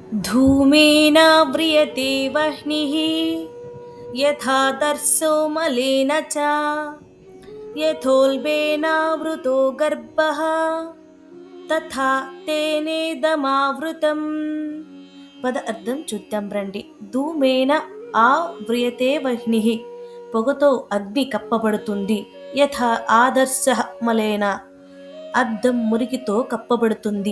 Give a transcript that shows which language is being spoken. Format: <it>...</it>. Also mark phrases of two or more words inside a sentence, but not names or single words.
<sa>धूमेन व्रियते वह्निः यथादर्शो मलेन च यथोल्बेनावृतो गर्भः తథా తేనేదమావృతం.</sa> <te>పద అర్థం చూద్దాం రండి.</te> <sa>ధూమేన ఆవ్రియతే వహ్నిః,</sa> <te>పొగతో అగ్ని కప్పబడుతుంది.</te> <sa>యథా ఆదర్శ మలేన,</sa> <te>అద్దం మురికితో కప్పబడుతుంది.</te>